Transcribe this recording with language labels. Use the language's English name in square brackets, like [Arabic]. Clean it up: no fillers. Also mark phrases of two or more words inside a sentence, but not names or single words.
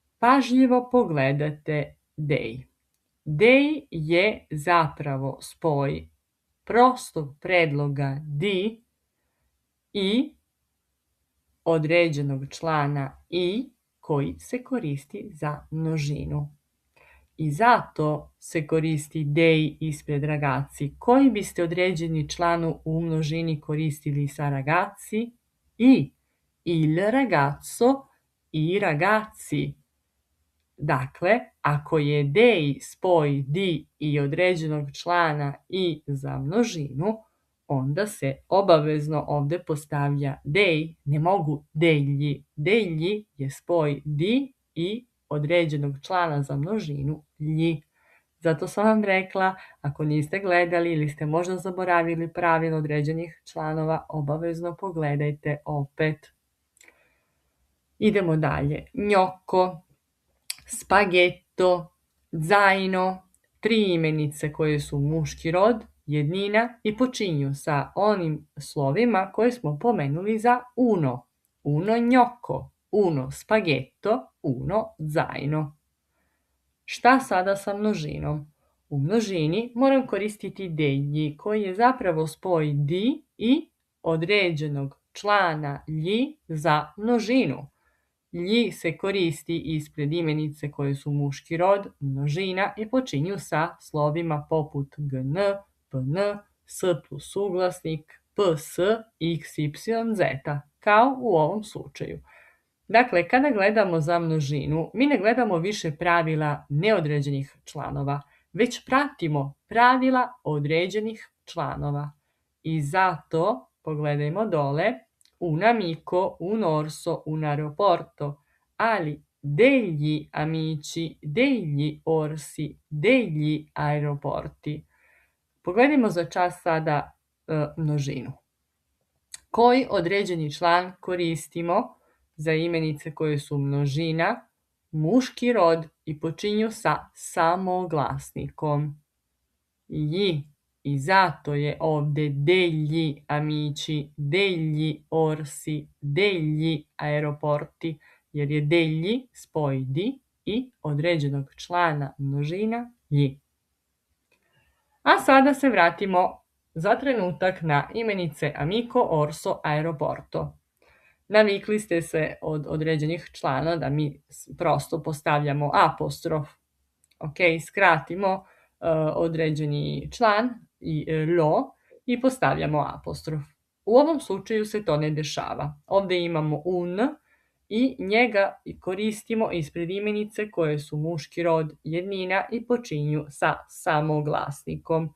[Bosnian] Pažljivo pogledate dej. Dej je zapravo spoj prostog predloga di i određenog člana i koji se koristi za množinu. I zato se koristi dej ispred ragazzi. Koji biste određeni članu u množini koristili sa ragazzi? [Italian] Il ragazzo, i ragazzi. [Bosnian] Dakle, ako je dej spoj di i određenog člana i za množinu, onda se obavezno ovdje postavlja dej, ne mogu degli. Degli je spoj di i određenog člana za množinu lji. Zato sam vam rekla, ako niste gledali ili ste možda zaboravili pravilo određenih članova, obavezno pogledajte opet. Idemo dalje. [Italian] Gnocco, spaghetto, zaino, [Bosnian] 3 imenice koje su muški rod, jednina i počinju sa onim slovima koje smo pomenuli za uno. [Italian] Uno gnocco, uno spaghetto, uno zaino. [Bosnian] Šta sada sa množinom? U množini moram koristiti degli koji je zapravo spoj di i određenog člana lji za množinu. Lji se koristi ispred imenice koje su muški rod, množina i počinju sa slovima poput gn, pn, s plus suglasnik, ps, x, y, z, kao u ovom slučaju. Dakle, kada gledamo za množinu, mi ne gledamo više pravila neodređenih članova, već pratimo pravila određenih članova. I zato, pogledajmo dole, [Italian] un amico, un orso, un aeroporto, [Bosnian] ali [Italian] degli amici, degli orsi, degli aeroporti. [Bosnian] Pogledajmo za čas sada množinu. Koji određeni član koristimo za imenice koje su množina, muški rod i počinju sa samoglasnikom lji. I zato je ovdje [Italian] degli amici, degli orsi, degli aeroporti, [Bosnian] jer je degli spoj di i određenog člana množina lji. A sada se vratimo za trenutak na imenice [Italian] amico, orso, aeroporto. [Bosnian] Navikli ste se od određenih člana da mi prosto postavljamo apostrof. Ok, skratimo određeni član i lo i postavljamo apostrof. U ovom slučaju se to ne dešava. Ovdje imamo un i njega koristimo ispred imenice koje su muški rod, jednina i počinju sa samoglasnikom.